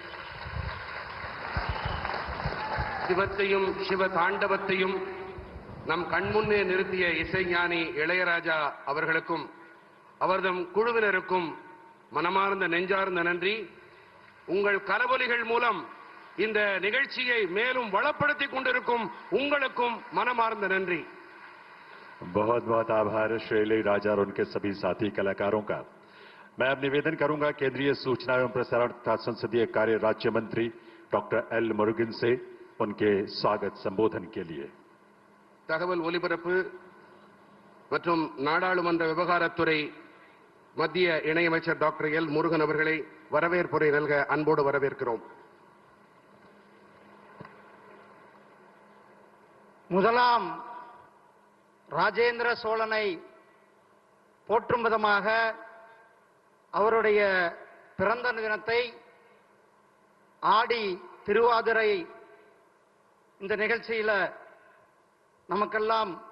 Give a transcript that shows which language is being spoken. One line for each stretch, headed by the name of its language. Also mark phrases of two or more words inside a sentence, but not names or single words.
Tamil: சிவத்தையும் சிவ தாண்டவத்தையும் நம் கண்முன்னே நிறுத்திய இசைஞானி இளையராஜா அவர்களுக்கும் அவர்தம் குழுவினருக்கும் மனமார்ந்த நெஞ்சார்ந்த நன்றி. உங்கள் கரவொலிகள் மூலம் இந்த நிகழ்ச்சியை மேலும் வளப்படுத்திக் கொண்டிருக்கும் உங்களுக்கும் மனமார்ந்த நன்றி.
Hindi: बहुत बहुत आभार श्री इलैयाराजा और उनके सभी साथी कलाकारों का। मैं अब निवेदन करूंगा केंद्रीय सूचना एवं प्रसारण तथा संसदीय कार्य राज्य मंत्री डॉक्टर एल मुरुगन से उनके स्वागत संबोधन के लिए।
Tamil: தகவல் ஒலிபரப்பு மற்றும் நாடாளுமன்ற விவகாரத்துறை மத்திய இணையமைச்சர் டாக்டர் எல் முருகன் அவர்களை வரவேற்புரை நல்க அன்போடு வரவேற்கிறோம். முதலாம் ராஜேந்திர சோழனை போற்றும் விதமாக அவருடைய பிறந்த தினத்தை ஆடி திருவாதிரை இந்த நிகழ்ச்சியில் நமக்கெல்லாம்